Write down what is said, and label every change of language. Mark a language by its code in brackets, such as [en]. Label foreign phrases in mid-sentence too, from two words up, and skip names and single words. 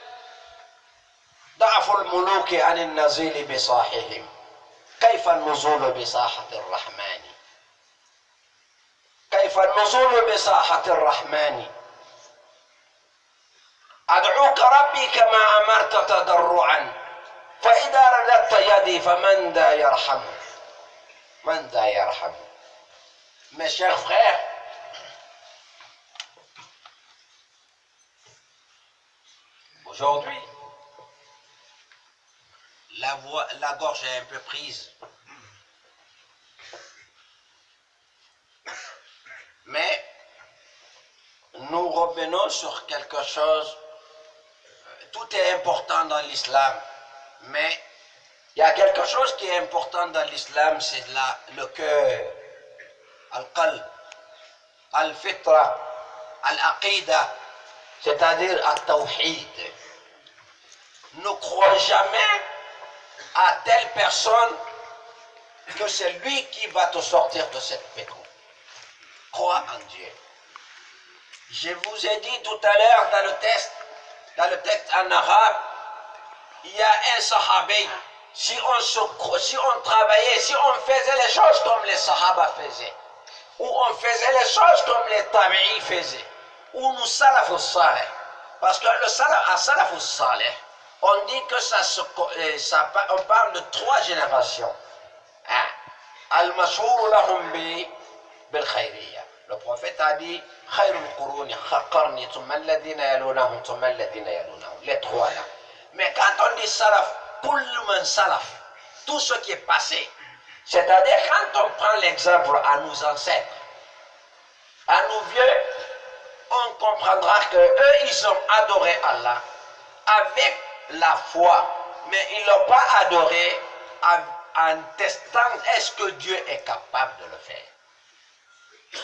[ar] ضعف الملوك عن النزيل بصاحهم، كيف النزول بساحة الرحمن؟ كيف النزول بساحة الرحمن؟ أدعوك ربي كما أمرت تضرعا، فإذا رددت يدي فمن ذا يرحم؟ من ذا يرحم؟ [fr] Mes chers frères, aujourd'hui, la gorge est un peu prise, mais nous revenons sur quelque chose. Tout est important dans l'islam, mais il y a quelque chose qui est important dans l'islam, c'est le cœur, [ar] القلب الفطرة العقيدة, [fr] c'est-à-dire al-tawhid. Ne crois jamais à telle personne que c'est lui qui va te sortir de cette pétro. Crois en Dieu. Je vous ai dit tout à l'heure dans le texte en arabe, il y a un sahabi. Si on travaillait, si on faisait les choses comme les sahaba faisaient, ou on faisait les choses comme les tabi'i faisaient, ou nous [ar] السلف الصالح, [fr] parce que le [ar] السلف الصالح, [fr] on dit que on parle de 3 générations. [ar] المشهور لهم بالخيرية. [fr] Le prophète a dit [ar] خير القرون قرني ثم الذين يلونهم ثم الذين يلونهم. [fr] Les 3 là. Mais quand on dit salaf, [ar] كل من سلف, [fr] tout ce qui est passé, c'est-à-dire quand on prend l'exemple à nos ancêtres, à nos vieux, on comprendra que eux ils ont adoré Allah avec la foi, mais ils ne l'ont pas adoré en testant est-ce que Dieu est capable de le faire.